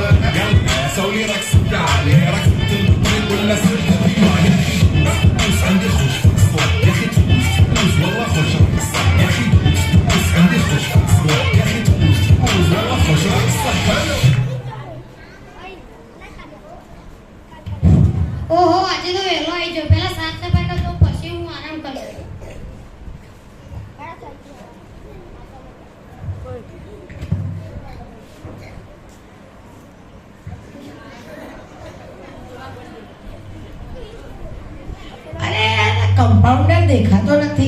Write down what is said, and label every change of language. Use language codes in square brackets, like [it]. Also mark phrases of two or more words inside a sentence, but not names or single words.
[ar] يلا سوي لك سكر يا ركبت الطريق ولا سرت الديوان بوس عندي خوش فصل يا اخي تبوس والله خوش فصل يا اخي تبوس عندي خوش فصل يا اخي تبوس والله خوش فصل [gu] ઓહો આજે તો વહેલો આવી ગયો. પહેલા સાફ સફાઈ કરતો પછી હું આરામ કરું. અરે કમ્પાઉન્ડર દેખાતો નથી.